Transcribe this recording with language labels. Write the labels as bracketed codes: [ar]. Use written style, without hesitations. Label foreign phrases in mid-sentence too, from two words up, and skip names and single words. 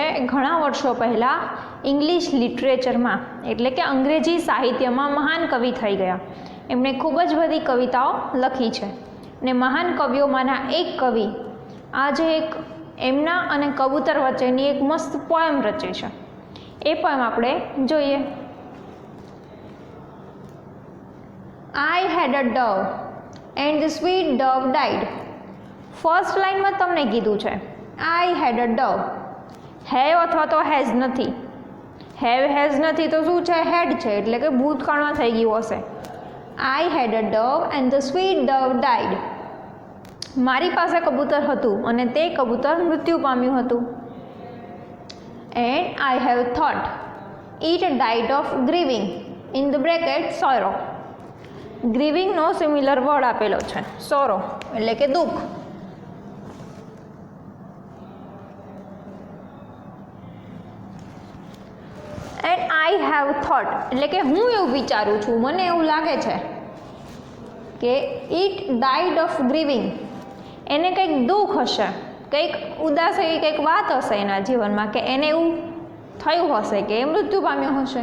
[gu] ઘણા વર્ષો પહેલાં [en] English literatureમાં [gu] એટલે કે અંગ્રેજી સાહિત્યમાં મહાન કવિ થઈ ગયા. એમણે ખૂબ જ બધી કવિતાઓ લખી છે ને મહાન કવિઓમાંના એક કવિ આજે એક એમના અને કબૂતર વચ્ચેની એક મસ્ત પોએમ રચી છે. એ પોએમ આપણે જોઈએ. [en] I had a dove and the sweet dove died. [gu] ફર્સ્ટ લાઇનમાં તમને કીધું છે [en] I had a dove. [gu] હેવ અથવા તો હેઝ નથી. હેઝ નથી તો શું છે? હેડ છે, એટલે કે ભૂતકાળમાં થઈ ગયું હશે. [en] I had a dove and the sweet dove died. [gu] મારી પાસે કબૂતર હતું અને તે કબૂતર મૃત્યુ પામ્યું હતું. [en] And I have thought it died of grieving in the bracket sorrow. [gu] ગ્રીવિંગનો [en] similar word [gu] આપેલો છે સોરો એટલે કે દુઃખ. [en] and I have thought [gu] એટલે કે હું એવું વિચારું છું, મને એવું લાગે છે કે [en] it died of grieving, [gu] એને કંઈક દુઃખ હશે, કંઈક ઉદાસ એવી કંઈક વાત હશે એના જીવનમાં કે એને એવું થયું હશે કે એ મૃત્યુ પામ્યો હશે.